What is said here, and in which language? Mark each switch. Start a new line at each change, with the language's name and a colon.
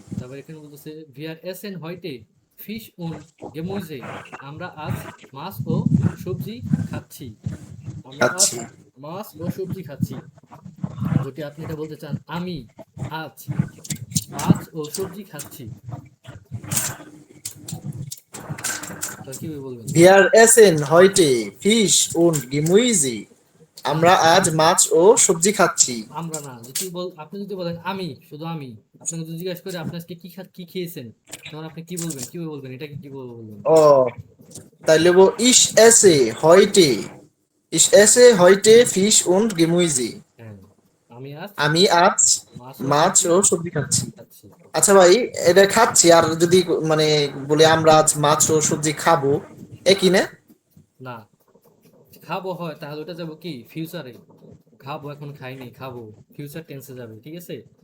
Bangla: তারপর এখানে বলতেছে
German: ভিআর এসেন হয়টে ফিশ উন গেমুইজে,
Bangla: আমরা আজ মাছ ও সবজি খাচ্ছি। আমরা আজ আচ্ছা। মাছ ও সবজি খাচ্ছি। যদি আপনি এটা বলতে চান আমি আজ মাছ ও সবজি খাচ্ছি, তাহলে কিভাবে বলবেন?
German: Wir essen heute Fisch und Gemüse.
Bangla: আমরা আজ মাছ ও সবজি খাচ্ছি। আমরা না, যদি আপনি যদি বলেন আমি, শুধু আমি, আপনাকে যদি জিজ্ঞাসা করে আপনি আজকে কি খেয়েছেন, তখন আপনি কি বলবেন, কিভাবে বলবেন, এটাকে কিভাবে বলবেন? ও, তাইলে
German: ich esse heute. Ich esse heute Fisch und Gemüse.
Bangla: হ্যাঁ, আমি আজ আমি আজ মাছ ও মাছ সবজি ও সবজি খাচ্ছি। খাচ্ছি। আচ্ছা ভাই, এটা খাচ্ছি আর যদি মানে বলে আমরা আজ মাছ ও সবজি খাবো, একই না? না, খাবো হয় তাহলে ওটা যাবো কি ফিউচারে, খাবো এখন খাইনি, খাবো ফিউচার টেন্সে যাবে, ঠিক আছে?